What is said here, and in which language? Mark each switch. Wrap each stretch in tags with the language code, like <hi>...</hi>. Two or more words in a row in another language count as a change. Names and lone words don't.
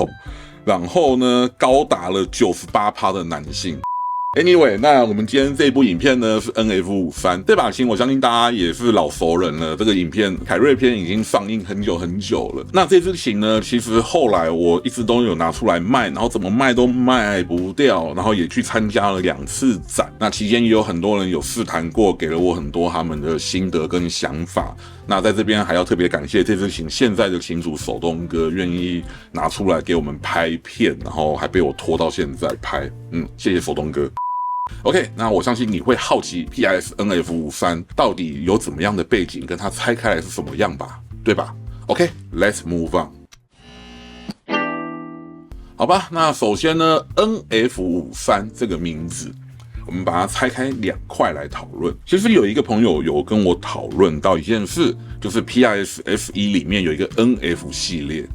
<zh>然後呢，高達了98%的男性。Anyway， 那我們今天這部影片呢是 NF53這把琴，我相信大家也是老熟人了。這個影片凱瑞篇已經上映很久了。那這支琴呢，其實後來我一直都有拿出來賣，然後怎麼賣都賣不掉，然後也去參加了2次展。那期間也有很多人有試彈過，給了我很多他們的心得跟想法。那在這邊還要特別感謝這支琴現在的琴主手東哥願意拿出來給我們拍片，然後還被我拖到現在拍，謝謝手東哥。OK， 那我相信你會好奇 PRS NF53 到底有怎麼樣的背景，跟它拆開來是什麼樣吧，對吧 ？</zh> <en>OK，let's move on。</en> <zh>好吧，那首先呢 ，NF53這個名字，我們把它拆開2塊來討論。其實有一個朋友有跟我討論到一件事，就是 PRS F1裡面有一個 NF 系列。</zh>